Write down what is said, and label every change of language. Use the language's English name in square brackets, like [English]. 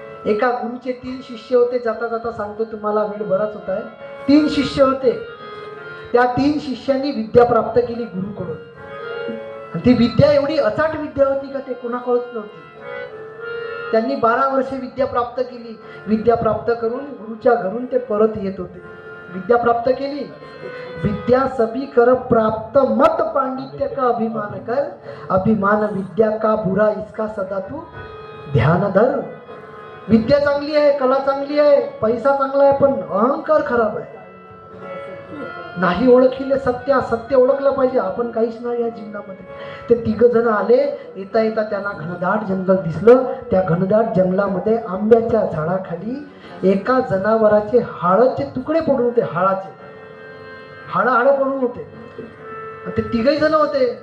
[Marathi] एका गुरुचे 3 शिष्य होते. जाता जाता सांगतो तुम्हाला, वेळ बराच होत आहे. 3 शिष्य होते. त्या 3 शिष्यांनी विद्या प्राप्त केली गुरुकडून. ती विद्या एवढी अचाट विद्या होती का ते कोणाकडूनच नव्हती. त्यांनी 12 वर्षे विद्या प्राप्त केली. विद्या प्राप्त करून गुरुच्या घरून ते परत येत होते. विद्या प्राप्त केली. [Hindi] विद्या सभी कर प्राप्त, मत पांडित्य का अभिमान कर, अभिमान विद्या का बुरा, इसका सदा तू ध्यान धर. [Marathi] विद्या चांगली आहे, कला चांगली आहे, पैसा चांगला आहे, पण अहंकार खराब आहे. नाही ओळखीले सत्य, सत्य ओळखलं पाहिजे. आपण काहीच नाही या जीवनामध्ये. ते 3 जण आले. येता येता त्यांना घनदाट जंगल दिसलं. त्या घनदाट जंगलामध्ये आंब्याच्या झाडाखाली एका जनावराचे हाडाचे तुकडे पडून होते. हाड पडून होते. ते 3 जण होते.